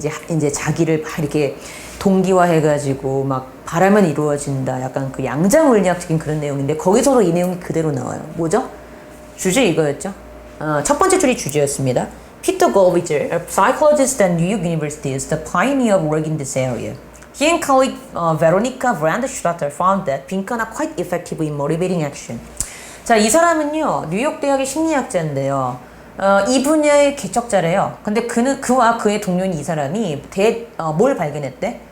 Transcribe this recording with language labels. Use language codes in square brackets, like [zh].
[ko] 이제 자기를 막 이렇게 동기화해가지고 막 바라면 이루어진다. 약간 그 양자물리학적인 그런 내용인데 거기서도 이 내용이 그대로 나와요. 뭐죠? 주제 이거였죠. 첫 번째 줄이 주제였습니다. [en] Peter Goldwitzer, a psychologist at New York University, is the pioneer of work in this area. He and colleague Veronica Brandstatter found that 빈칸 are quite effective in motivating action. [ko] 자, 이 사람은요, 뉴욕 대학의 심리학자인데요. 이 분야의 개척자래요. 근데 그와 그의 동료인 이 사람이 뭘 발견했대?